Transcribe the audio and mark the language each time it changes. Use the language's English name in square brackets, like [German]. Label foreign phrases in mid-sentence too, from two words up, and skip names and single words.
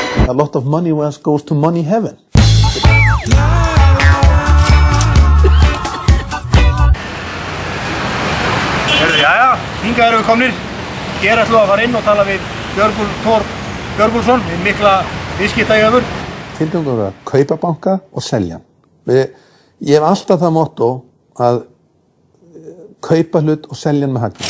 [English] A lot of money goes to money heaven. [Icelandic] Jæja, hingað erum við komnir. Hér ætlum við að fara inn og tala við Björgúl Thor Björgúlsson, mikla viðskiptajöfur. Tilgangur að kaupa banka og selja. Ég hef alltaf það motto að kaupa hlut og selja hann með hagnað.